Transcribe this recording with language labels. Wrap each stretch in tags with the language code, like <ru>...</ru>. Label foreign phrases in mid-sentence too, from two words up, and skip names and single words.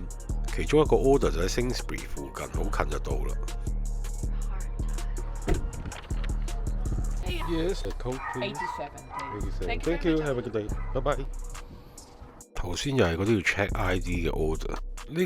<yue>其中一個 order 就喺 Sainsbury 附近，好近就到啦。</yue> <en>Yes, a Coke, please. 87. Thank you. Have a good day. Bye bye.</en> <yue>頭先又係嗰啲要</yue> <en>check ID</en> <yue>嘅 order， 呢</yue>